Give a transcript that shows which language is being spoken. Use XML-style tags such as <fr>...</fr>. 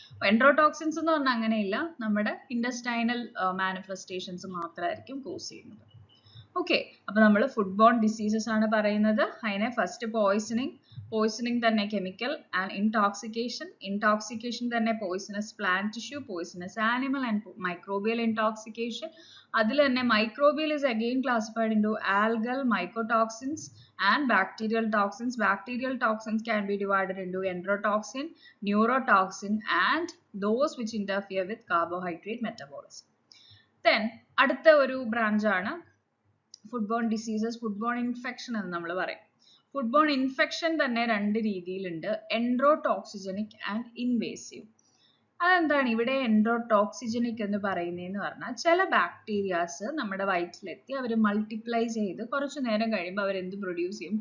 <ml>എൻഡ്രോടോക്സിൻസ് എന്ന് പറഞ്ഞാൽ അങ്ങനെയില്ല, നമ്മുടെ ഇൻഡസ്റ്റൈനൽ മാനിഫെസ്റ്റേഷൻസ് മാത്രമായിരിക്കും കോസ് ചെയ്യുന്നത്. ഓക്കെ, അപ്പൊ നമ്മൾ ഫുഡ് ബോൺ ഡിസീസസ് ആണ് പറയുന്നത്. അതിനെ ഫസ്റ്റ് പോയ്സണിങ് തന്നെ കെമിക്കൽ, ആൻഡ് ഇൻടോക്സിക്കേഷൻ തന്നെ poisonous plant tissue, poisonous animal and microbial intoxication. അതിൽ തന്നെ</ml> <en>Microbial is again classified into algal, mycotoxins and bacterial toxins. Bacterial toxins can be divided into enterotoxin, neurotoxin and those which interfere with carbohydrate metabolism. Then</en> <ml>അടുത്ത ഒരു branch ആണ് food bone diseases, food bone infection എന്ന് നമ്മൾ പറയും. Food bone infection തന്നെ രണ്ട് രീതിയിലുണ്ട്, എൻഡ്രോടോക്സിജനിക് and invasive. അതെന്താണ് ഇവിടെ എൻഡ്രോടോക്സിജനിക് എന്ന് പറയുന്നതെന്ന് പറഞ്ഞാൽ ചില ബാക്ടീരിയാസ് നമ്മുടെ വയറ്റിലെത്തി അവർ മൾട്ടിപ്ലൈ ചെയ്ത് കുറച്ചു നേരം കഴിയുമ്പോൾ അവർ എന്ത് പ്രൊഡ്യൂസ് ചെയ്യും?</ml>